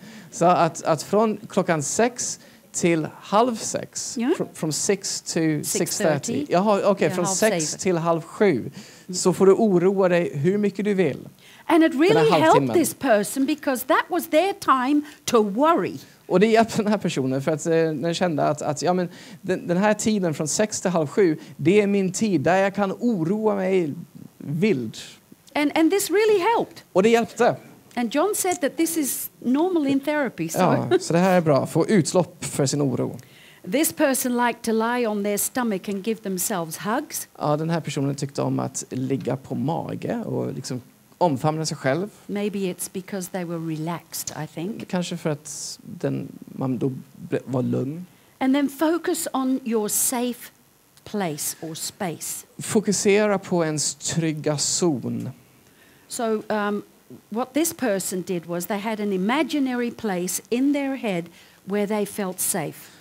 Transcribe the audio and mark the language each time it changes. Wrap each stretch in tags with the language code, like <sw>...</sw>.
<sv>Så att från klockan 6 till 5:30.</sv> <en>Yeah. From 6 to 6:30. 6:30.</en> <sv>Jaha, okej, från 6 till 6:30. Så får du oroa dig hur mycket du vill.</sv> <en>And it really helped this person because that was their time to worry.</en> <sv>Och det hjälpte den här personen för att den kände att ja, men den här tiden från 6 till 6:30, det är min tid där jag kan oroa mig vild.</sv> <en>And this really helped.</en> <sv>Och det hjälpte.</sv> <en>And John said that this is normal in therapy.</en> <sv>Ja, så det här är bra. Få utlopp för sin oro.</sv> <en>This person liked to lie on their stomach and give themselves hugs.</en> <sv>Ja, den här personen tyckte om att ligga på mage och liksom omfamna sig själv.</sv> <en>Maybe it's because they were relaxed, I think.</en> <sv>Kanske för att man då var lugn.</sv> <en>And then focus on your safe place or space.</en> <sv>Fokusera på ens trygga zon.</sv> <en>So what this person did was they had an imaginary place in their head where they felt safe.</en>